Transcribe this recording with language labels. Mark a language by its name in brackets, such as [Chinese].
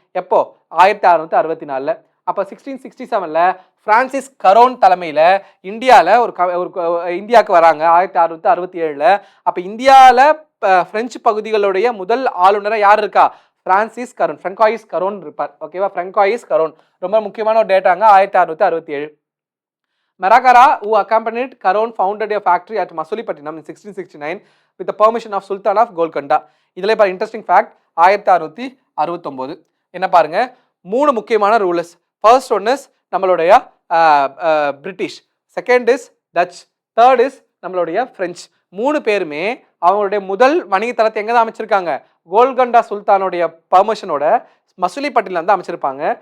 [Tamil] எப்போ, 1664. அப்போ 1667 பிரான்சிஸ் கரோன் தலைமையில் இந்தியாவில் இந்தியாவுக்கு வராங்க 1667. அப்போ இந்தியாவில் பிரெஞ்சு பகுதிகளுடைய முதல் ஆளுநரை யார் இருக்கா, பிரான்சிஸ் கரோன், ஃப்ரான்காயிஸ் கரோன் இருப்பார். ஓகேவா, ஃப்ரான்காயிஸ் கரோன் ரொம்ப முக்கியமான ஒரு டேட்டாங்க. 1667. [English] Maragara, who accompanied Karon, founded a factory at Masulipatinam in 1669 with the permission of Sultan of Golconda. [Tamil] இதில் இப்போ இன்ட்ரெஸ்டிங் ஃபேக்ட், 1669 என்ன பாருங்க, 3 முக்கியமான ரூலர்ஸ். ஃபர்ஸ்ட் ஒன் இஸ் நம்மளுடைய British, second is touch, third is நம்மளுடைய பிரெஞ்சு. 3 பேருமே அவங்களுடைய முதல் வணிக தளத்தை எங்கே தான் அமைச்சிருக்காங்க, கோல்கண்டா சுல்தானுடைய பர்மிஷனோட மசூலிப்பட்டினம் வந்து அமைச்சிருப்பாங்க.